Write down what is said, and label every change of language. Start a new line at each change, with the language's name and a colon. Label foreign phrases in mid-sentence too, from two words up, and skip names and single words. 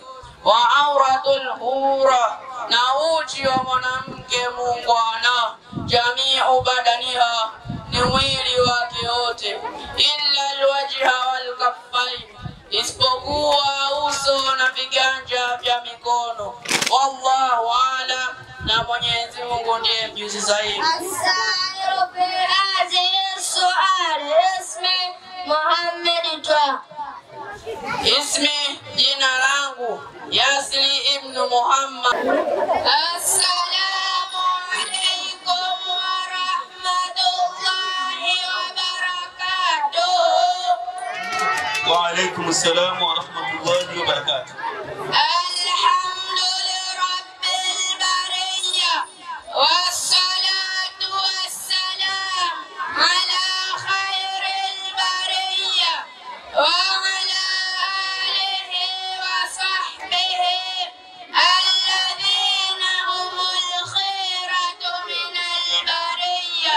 Arabic: وعورة الحرة,
Swahili: na uchi wa mwanamke muungwana,
Arabic: جميع بدنها,
Swahili: ni mwili wake wote,
Arabic: إلا الوجه والكفين,
Swahili: isipokuwa uso na viganja vya mikono.
Arabic: والله أعلم,
Swahili: na Mwenyezi Mungu ndiye mjuzi zaidi.
Arabic: أسير في هذه سؤال اسمي محمد طه. Ismi,
Swahili: jina langu Yasri ibn Muhammad.
Arabic: السلام عليكم ورحمة الله وبركاته. وعليكم السلام ورحمة الله وبركاته. الحمد لله رب البرية والصلاة والسلام على خير البرية وعلى آله وصحبه الذين هم الخيرة من البرية.